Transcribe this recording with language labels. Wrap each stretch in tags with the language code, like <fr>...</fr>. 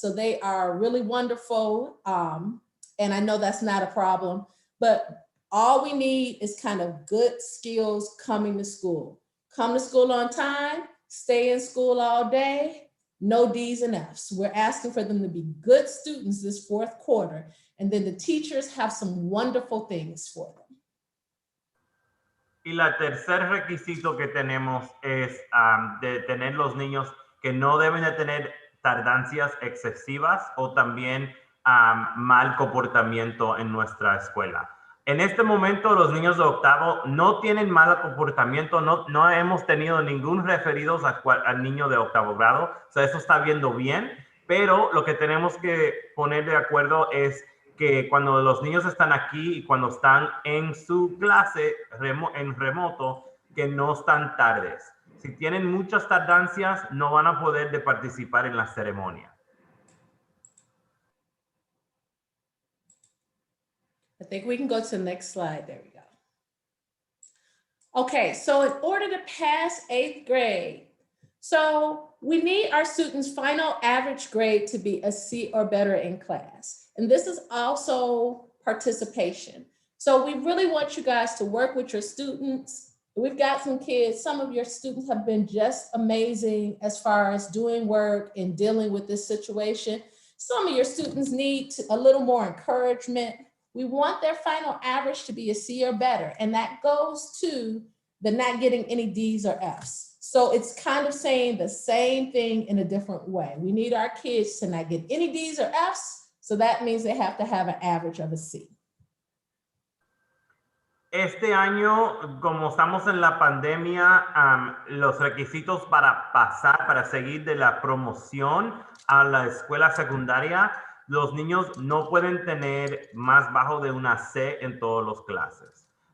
<en>So they are really wonderful. And I know that's not a problem, but all we need is kind of good skills coming to school. Come to school on time, stay in school all day, no D's and F's. We're asking for them to be good students this 4th quarter. And then the teachers have some wonderful things for them.</en> <es>Y la tercer requisito que tenemos es de tener los niños que no deben de tener tardancias excesivas o también mal comportamiento en nuestra escuela. En este momento los niños de octavo no tienen mal comportamiento, no hemos tenido ningún referidos al niño de octavo grado, o sea, eso está viendo bien, pero lo que tenemos que poner de acuerdo es que cuando los niños están aquí y cuando están en su clase en remoto, que no están tardes. Si tienen muchas tardancias, no van a poder de participar en la ceremonia.</es> <en>I think we can go to the next slide. There we go. Okay, so in order to pass 8th grade, so we need our students' final average grade to be a C or better in class. And this is also participation. So we really want you guys to work with your students. We've got some kids, some of your students have been just amazing as far as doing work and dealing with this situation. Some of your students need a little more encouragement. We want their final average to be a C or better, and that goes to the not getting any D's or F's. So it's kind of saying the same thing in a different way. We need our kids to not get any D's or F's, so that means they have to have an average of a C.</en> <es>Este año, como estamos en la pandemia, los requisitos para pasar, para seguir de la promoción a la escuela secundaria, los niños no pueden tener más bajo de una C en todas las clases.</es>